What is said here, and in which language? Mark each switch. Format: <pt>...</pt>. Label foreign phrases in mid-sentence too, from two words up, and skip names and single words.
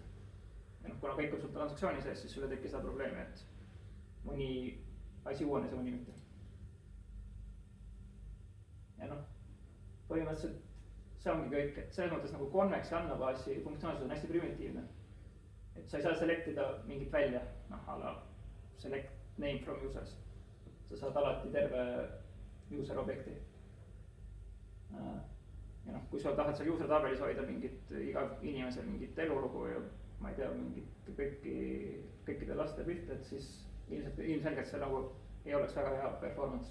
<et>Ja noh, kuna kõik on sul transaktsiooni sees, siis sul ei teki seda probleemi, et mõni asi uuenes ja mõni mitte. Ja noh, põhimõtteliselt see ongi kõik, et selles mõttes nagu Connexi andmebaasi funktsionaalsus on hästi primitiivne. Et sa ei saa selectida mingit välja, noh, ala</et> <en>select name from users.</en> <et>Sa saad alati terve user objekti. Ja noh, kui sa tahad seal user tabelis hoida mingit iga inimesel mingit elulugu ja ma ei tea, mingit kõikide laste pilte, et siis ilmselgelt see nagu ei oleks väga hea performance.</et>